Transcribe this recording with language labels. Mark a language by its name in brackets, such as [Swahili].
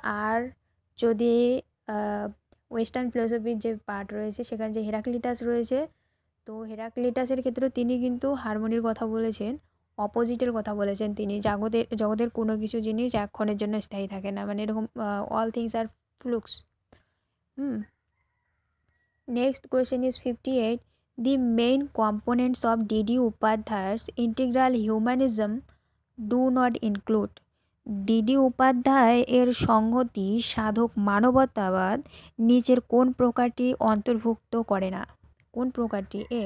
[Bangla] আর যদি ওয়েস্টার্ন ফিলোসফির যে পার্ট রয়েছে সেখানে যে হেরাক্লিটাস রয়েছে, তো হেরাক্লিটাসের ক্ষেত্রেও তিনি কিন্তু হারমোনির কথা বলেছেন, অপোজিটের কথা বলেছেন তিনি। জগতের কোনো কিছু জিনিস এক্ষণের জন্য স্থায়ী থাকে না, মানে এরকম [English] All things আর flux. Next question is 58. The main components of D.D. Upadhyay's integral humanism do not include. D.D. [Bangla] Upadhyay এর সংহতি সাধক মানবতাবাদ নিচের কোন প্রকারটি অন্তর্ভুক্ত করে না? কোন প্রকারটি?